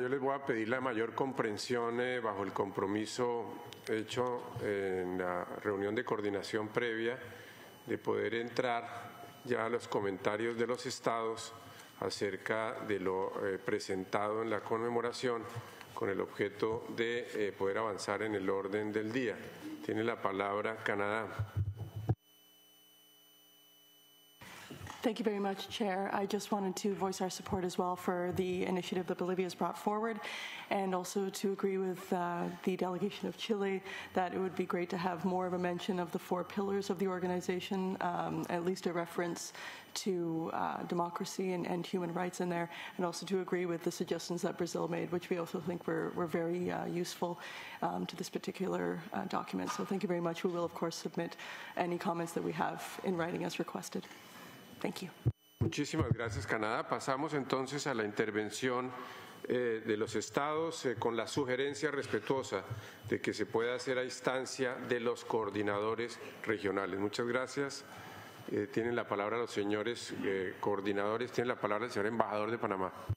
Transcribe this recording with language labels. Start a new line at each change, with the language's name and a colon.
Spanish: Yo les voy a pedir la mayor comprensión bajo el compromiso hecho en la reunión de coordinación previa de poder entrar ya los comentarios de los estados acerca de lo presentado en la conmemoración con el objeto de poder avanzar en el orden del día. Tiene la palabra Canadá.
English: Thank you very much, Chair. I just wanted to voice our support as well for the initiative that Bolivia has brought forward, and also to agree with the delegation of Chile that it would be great to have more of a mention of the 4 pillars of the organization, at least a reference to democracy and human rights in there, and also to agree with the suggestions that Brazil made, which we also think were very useful to this particular document. So thank you very much. We will, of course, submit any comments that we have in writing as requested. Thank you.
Spanish: Muchísimas gracias, Canadá. Pasamos entonces a la intervención de los estados con la sugerencia respetuosa de que se pueda hacer a instancia de los coordinadores regionales. Muchas gracias. Tienen la palabra los señores coordinadores. Tiene la palabra el señor embajador de Panamá.